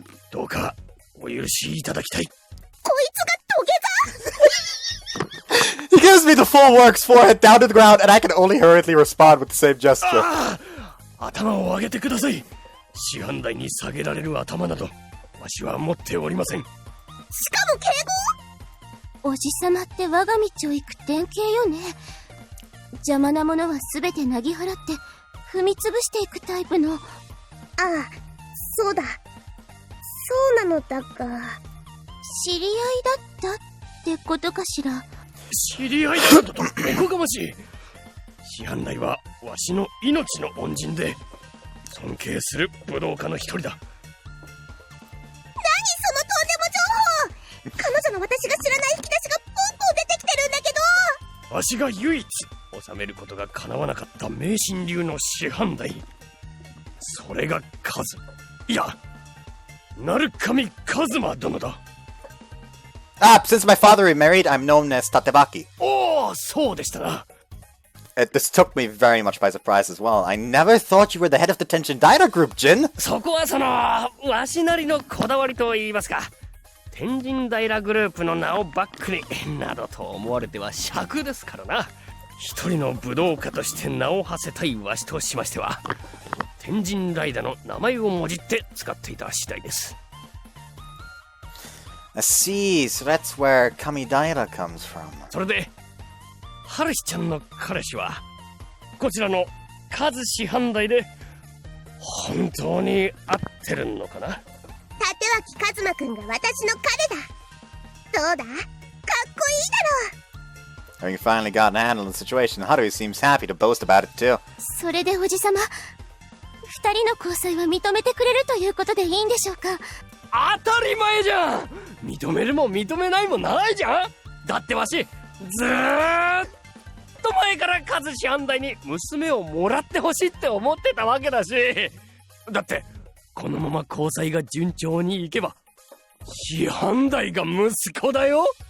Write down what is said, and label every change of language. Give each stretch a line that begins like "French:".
Japanese: どうかお許しいただきたい。こいつが土下座？
English: He gives me the full works forehead down to the ground, and I can only hurriedly respond with the same gesture.
Japanese: 頭を上げてください。師範代に下げられる頭などわしは持っておりません。しかも敬語？おじさまって我が道を行く典型よね。邪魔なものは全てなぎ払って踏みつぶしていくタイプの。ああ、そうだ。そうなのだが。知り合いだったってことかしら。知り合いだったとおこがましい。師範代はわしの命の恩人で尊敬する武道家の一人だ。何そのとんでも情報！彼女の私が知らない引き出しがポンポン出てきてるんだけど。わしが唯一収めることが叶わなかった迷信流の師範代、それがカズ、いや鳴神カズマ殿だ。
English: Since my father remarried, I'm known as Tatebaki.
Japanese: おお、そうでしたな。
English: This took me very much by surprise as well. I never thought you were the head of the Tenjin-daira group, Jin.
Japanese: そこはそのわしなりのこだわりと言いますか、天神平グループの名をバックになどと思われては尺ですからな。一人の武道家として名を馳せたいわしとしましては、天神ライダの名前をもじって使っていた次第です。
English: I see, so that's where Kamidaira comes from.
Japanese: それで春日ちゃんの彼氏はこちらのカズ師範代で本当に合ってるのかな。立脇一馬くんが私の彼だ。どうだ、かっこいいだろ。
English: Having finally gotten a handle on the situation, Haruhi seems happy to boast about it too.
Japanese: それでおじさま、二人の交際は認めてくれるということでいいんでしょうか。当たり前じゃん。認めるも認めないもないじゃん。だってわしずーっと前からカズ師範代に娘をもらってほしいって思ってたわけだし、だってこのまま交際が順調にいけば師範代が息子だよ。